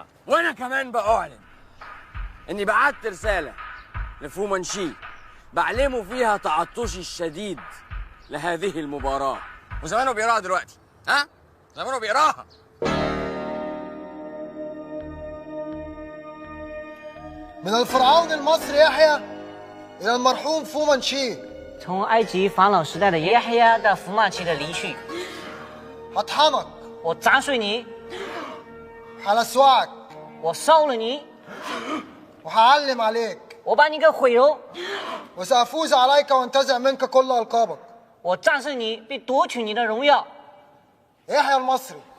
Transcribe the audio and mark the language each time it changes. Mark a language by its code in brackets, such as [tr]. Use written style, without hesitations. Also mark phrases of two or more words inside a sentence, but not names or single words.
[ar] وانا كمان بأعلن اني بعت رسالة لفومانشي بعلمه فيها تعطشي الشديد لهذه المباراة، وزمانه بيقراها دلوقتي. زمانه بيقراها. من الفرعون المصري يحيى إلى المرحوم فومانشي. [zh] 从埃及法老时代的耶黑亚到福曼奇的离去。 [ar] هطحنك. [zh] 我砸碎你。 [ar] هلسوعك. [zh] 我烧了你。 [ar] وهعلم عليك. [zh] 我把你给毁容。 [ar] وسأفوز عليك وانتزع منك كل ألقابك. [zh] 我战胜你，并夺取你的荣耀。 [ar] يحيى المصري.